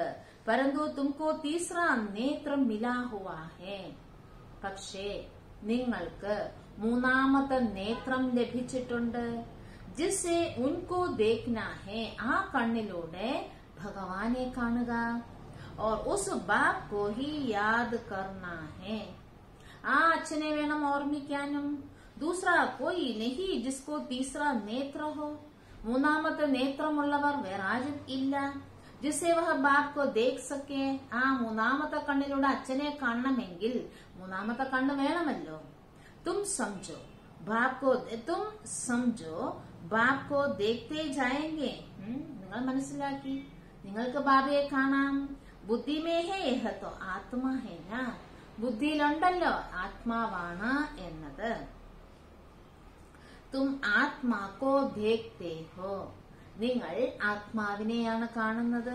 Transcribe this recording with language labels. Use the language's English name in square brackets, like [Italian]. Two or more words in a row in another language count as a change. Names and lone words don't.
[Hindi] परन्तु तुमको तीसरा नेत्र मिला हुआ है, [Malayalam] പക്ഷേ നിങ്ങൾക്ക് മൂന്നാമത്തെ നേത്രം ലഭിച്ചിട്ടുണ്ട്. [Hindi] जिसे उनको देखना है, [Malayalam] ആ കണ്ണിലൂടെ ഭഗവാനെ കാണുക. [Hindi] और उस बाप को ही याद करना है. [Malayalam] ആ അച്ഛനെ വേണം ഓർമ്മിക്കാനും. [Hindi] दूसरा कोई नहीं जिसको तीसरा नेत्र हो. [Malayalam] മൂന്നാമത്തെ നേത്രമുള്ളവർ വേറെ ആരും ഇല്ല. [Hindi] जिससे वह बाप को देख सके. [Malayalam] ആ മൂന്നാമത്തെ കണ്ണിലൂടെ അച്ഛനെ കാണണമെങ്കിൽ മൂന്നാമത്തെ കണ്ണ് വേണമല്ലോ. [Hindi] तुम समझो बाप को देखते जाएंगे. [Malayalam] നിങ്ങൾ മനസ്സിലാക്കി. നിങ്ങൾക്ക് ബാബയെ കാണാം. [Hindi] बुद्धि में है यह तो आत्मा है ना. [Malayalam] ബുദ്ധിയിലുണ്ടല്ലോ ആത്മാവാണ് എന്നത്. [Hindi] तुम आत्मा को देखते हो. [Malayalam] നിങ്ങൾ ആത്മാവിനെയാണ് കാണുന്നത്.